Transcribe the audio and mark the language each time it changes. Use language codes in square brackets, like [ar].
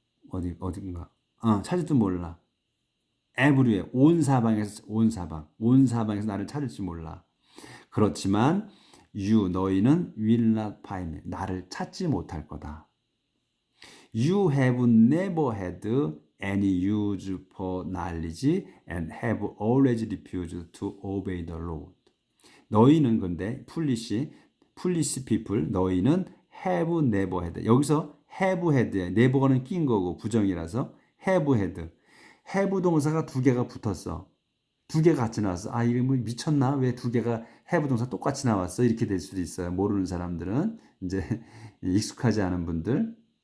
[ko] 어딘가. 찾을지도 몰라. everywhere, 온 사방에서 나를 찾을지 몰라. 그렇지만 너희는 [en] will not find me. [ko] 나를 찾지 못할 거다. [en] You have never had any use for knowledge and have always refused to obey the Lord. [ko] 너희는 근데 foolish people, 너희는 [en] have never had. [ko] 여기서 have had에 never는 낀 거고 부정이라서 have had. have 동사가 두 개가 붙었어. 두 개가 같이 나왔어. 아, 이거 뭐 미쳤나? 왜 두 개가 have 동사 똑같이 나왔어? 이렇게 될 수도 있어요. 모르는 사람들은 이제 익숙하지 않은 분들.